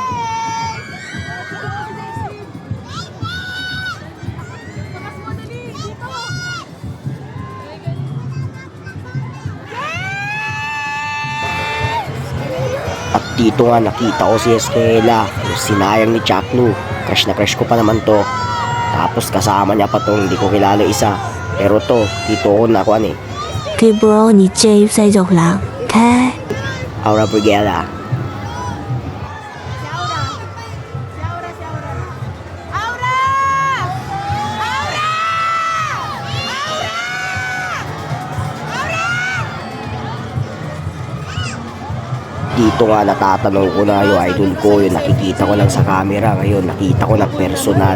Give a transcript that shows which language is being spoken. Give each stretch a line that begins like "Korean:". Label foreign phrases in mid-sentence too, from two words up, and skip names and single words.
Filipino: At dito nga nakita ko si Estela, yung sinayang ni Chaklu. Crush na crush ko pa naman to. Tapos kasama niya pa tong hindi ko kilala isa. Pero to, dito ko nakuha eh.
Chinese: 对不？你这在走廊开。
Filipino: Aura Brigada. Dito nga natatanong ko na yung idol ko, yung nakikita ko lang sa camera, ngayon nakita ko na personal.